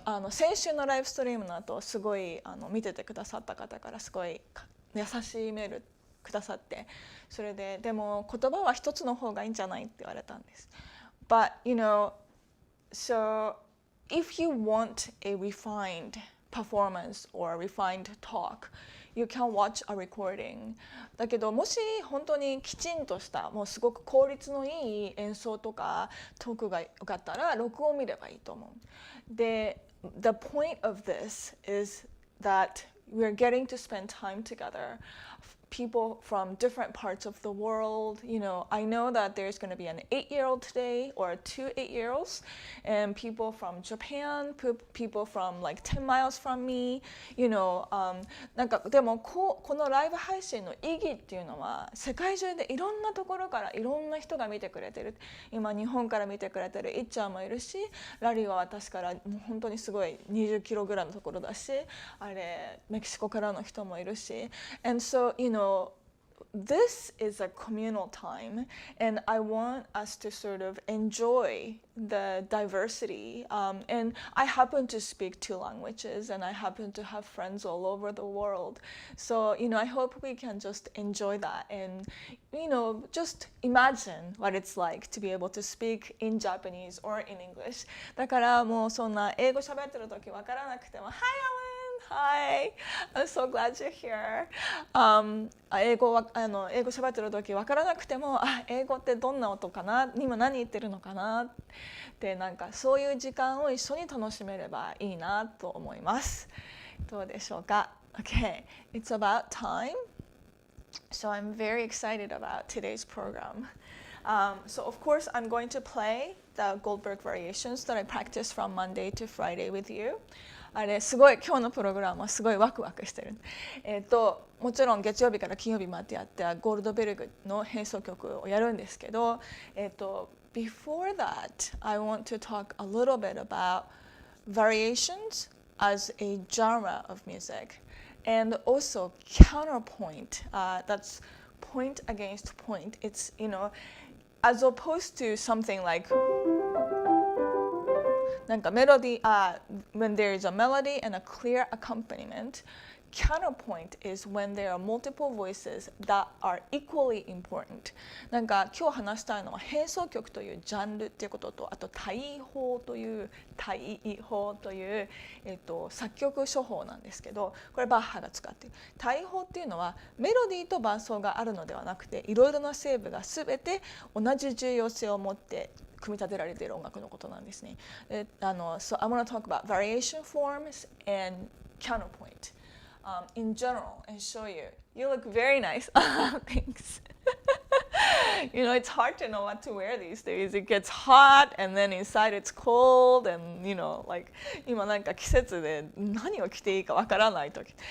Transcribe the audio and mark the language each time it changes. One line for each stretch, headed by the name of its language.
Japanese: 先週のライブストリームの後すごい見ててくださった方からすごい優しいメールくださって、それででも言葉は一つの方がいいんじゃないって言われたんです。
English: But you know, so if you want a refined performance or refined talk, you can watch a recording.
Japanese: だけどもし本当にきちんとしたもうすごく効率のいい演奏とかトークがよかったら録音見ればいいと思う。で、
English: the point of this is that we're getting to spend time together. People from different parts of the world. You know, I know that there's going to be an 8-year-old today or 2 8-year-olds, and people from Japan, people from like 10 miles from me. You know,
Japanese: なんかでもこのライブ配信の意義っていうのは世界中でいろんなところからいろんな人が見てくれてる。今日本から見てくれてるいっちゃんもいるし、ラリーは私からもう本当にすごい20キロぐらいのところだし、あれメキシコからの人もいるし、
English: and so you know. This is a communal time, and I want us to sort of enjoy the diversity. And I happen to speak 2 languages, and I happen to have friends all over the world. So, you know, I hope we can just enjoy that and, you know, just imagine what it's like to be able to speak in Japanese or in English.
Japanese: だからもうそんな英語喋ってる時わからなくても、
English: Hi, Alan!Hi, I'm so glad you're here.
Japanese: 英語喋ってる時分からなくても、英語ってどんな音かな、今何言ってるのかなってなんかそういう時間を一緒に楽しめればいいなと思います。どうでしょうか?
English: Okay, it's about time. So I'm very excited about today's program. So of course I'm going to play the Goldberg Variations that I practice from Monday to Friday with you.
Japanese: あれすごい今日のプログラムはすごいワクワクしてる。もちろん月曜日から金曜日までやってゴールドベルグの変奏曲をやるんですけど、
English: before that, I want to talk a little bit about variations as a genre of music, and also counterpoint. That's point against point. It's, you know, as opposed to something like
Japanese: なんかメロディ、
English: when there is a melody and a clear accompaniment, counterpoint is when there are multiple voices that are equally important.
Japanese: なんか今日話したいのは変奏曲というジャンルっていうことと、あと対法という作曲手法なんですけど、これバッハが使っている。対法っていうのはメロディーと伴奏があるのではなくて、いろいろな声部が全て同じ重要性を持って組み立てられている音楽のことなんですね。
English: So I want to talk about variation forms and counterpoint in general and show you. You look very nice. Thanks. You know, it's hard to know what to wear these days. It gets hot and then inside it's cold and, you know, like
Japanese: 今なんか季節で何を着ていいかわからない時。